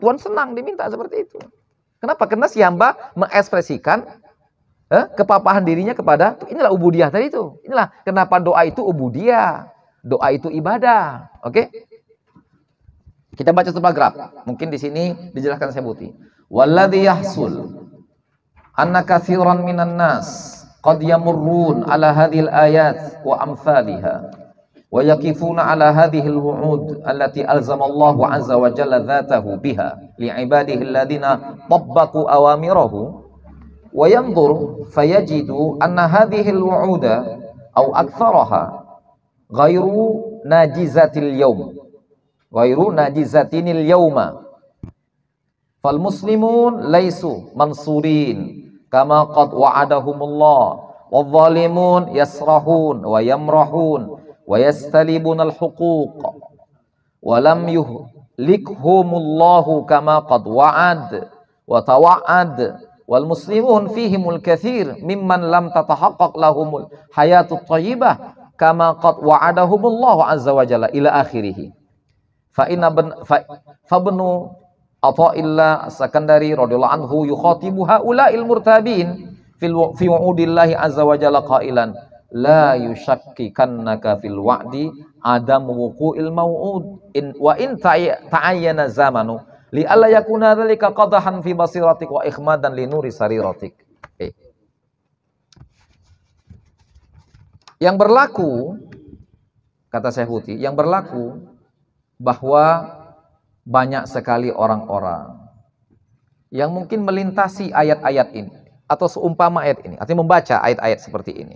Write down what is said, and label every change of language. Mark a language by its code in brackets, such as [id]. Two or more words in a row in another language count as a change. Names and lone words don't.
[id] Tuhan senang diminta seperti itu. Kenapa? Karena si hamba mengekspresikan kepapahan dirinya kepada, inilah ubudiyah tadi itu. Inilah kenapa doa itu ubudiyah. Doa itu ibadah. Oke? Kita baca satu paragraf. Mungkin di sini dijelaskan saya buti. [ar] والذي يحصل أن كثيرا من الناس قد يمرون على هذه الآيات وأمثالها ويقفون على هذه الوعود التي ألزم الله عز وجل ذاته بها لعباده الذين طبقوا أوامره. وينظر فيجد أن هذه الوعود أو أكثرها غير ناجزة اليوم فالمسلمون ليسوا منصورين كما قد وعدهم الله والظالمون يسرحون ويمرحون ويستلبون الحقوق ولم يهلكهم الله كما قد وعد وتوعد والمسلمون فيهم الكثير ممن لم تتحقق لهم الحياة الطيبة كما قد وعدهم الله عز وجل إلى آخره. فإن فابن عطاء الله السكندري رضي الله عنه يخاطب هؤلاء المرتابين في وعود الله عز وجل قائلا لا يشككنك في الوعد عدم وقوع الموعود وإن تعين زمنه لئلا يكون ذلك قدحا في بصيرتك وإخمادا لنور سريرتك. [id] Yang berlaku, kata Syekh Huti, yang berlaku bahwa banyak sekali orang-orang yang mungkin melintasi ayat-ayat ini atau seumpama ayat ini, artinya membaca ayat-ayat seperti ini.